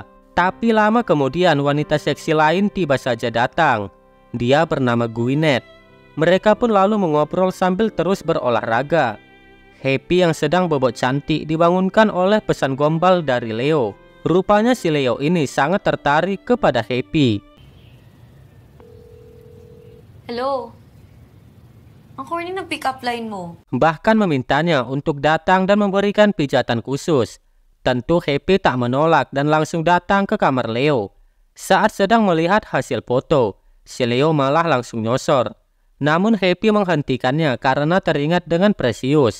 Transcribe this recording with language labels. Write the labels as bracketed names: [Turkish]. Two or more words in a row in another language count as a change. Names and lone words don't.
[Indonesian] Tapi lama kemudian wanita seksi lain tiba saja datang. Dia bernama Gwyneth. Mereka pun lalu mengobrol sambil terus berolahraga. Happy yang sedang bobok cantik dibangunkan oleh pesan gombal dari Leo. Rupanya si Leo ini sangat tertarik kepada Happy. Hello? [Filipino] Ang corny ng pick-up line mo. [Indonesian] Bahkan memintanya untuk datang dan memberikan pijatan khusus. Tentu Happy tak menolak dan langsung datang ke kamar Leo. Saat sedang melihat hasil foto, si Leo malah langsung nyosor. Namun Happy menghentikannya karena teringat dengan Precious.